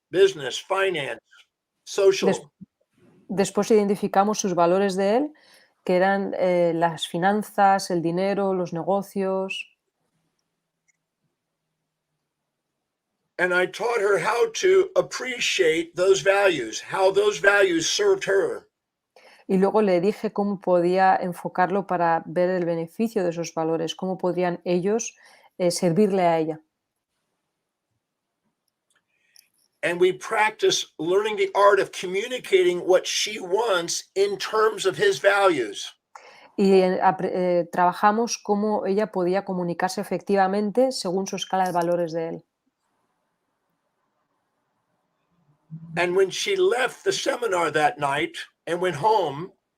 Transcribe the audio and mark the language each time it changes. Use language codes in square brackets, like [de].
[en] Business, finance, social. [es] Después identificamos sus valores de él, que eran las finanzas, el dinero, los negocios. [en] And I taught her how to appreciate those values, how those values served her. [es] Y luego le dije cómo podía enfocarlo para ver el beneficio de esos valores, cómo podrían ellos servirle a ella. [en] And we practice learning the art of communicating what she wants in terms of his values. [es] Y trabajamos cómo ella podía comunicarse efectivamente según su escala de valores de él. [en] And when she left the seminar that night and went home,